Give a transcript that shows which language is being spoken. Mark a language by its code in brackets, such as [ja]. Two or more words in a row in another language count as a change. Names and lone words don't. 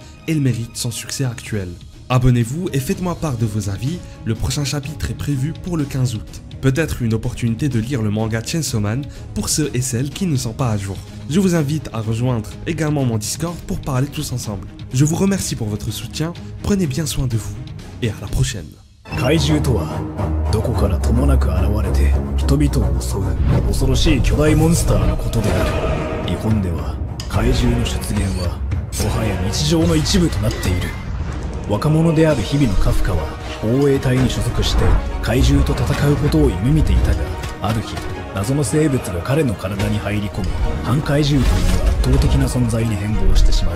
[fr] Elle mérite son succès actuel. Abonnez-vous et faites-moi part de vos avis, le prochain chapitre est prévu pour le 15 août. Peut-être une opportunité de lire le manga Chainsaw Man pour ceux et celles qui ne sont pas à jour. Je vous invite à rejoindre également mon Discord pour parler tous ensemble. Je vous remercie pour votre soutien, prenez bien soin de vous et à la prochaine. [ja] 怪獣とはどこからともなく現れて人々を襲う恐ろしい巨大モンスターのことである。日本では怪獣の出現はもはや日常の一部となっている。若者である日々のカフカは防衛隊に所属して怪獣と戦うことを夢見ていたが、ある日謎の生物が彼の体に入り込み半怪獣という圧倒的な存在に変貌してしまう。